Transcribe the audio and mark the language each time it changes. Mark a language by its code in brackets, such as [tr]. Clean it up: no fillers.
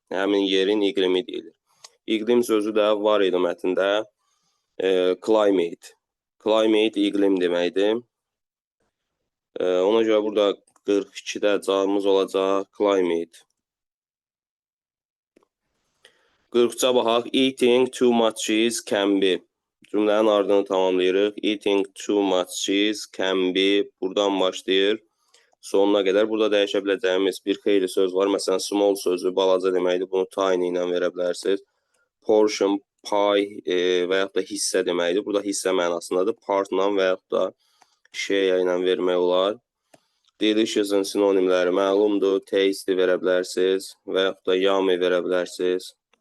[az] Həmin yerin iqlimi deyilir. İqlim sözü də var idi mətndə. Climate. Climate iqlim deməkdir. Ona görə burada 42-də cavabımız olacaq climate. 43-ə baxaq. [en] Eating too much cheese can be. [az] Cümlənin ardını tamamlayırıq. [en] Eating too much cheese can be. [az] Buradan başlayır. Sonuna qədər. Burada dəyişə biləcəyimiz bir xeyli söz var. Məsələn, small sözü balaca deməkdir. Bunu tiny ilə verə bilərsiniz. Portion, pie və yaxud da hissə deməkdir. Burada hissə mənasındadır. Partla və yaxud da share ilə vermək olar. Delicious-ın sinonimləri məlumdur. Tasty verə bilərsiniz və yaxud da yummy verə bilərsiniz.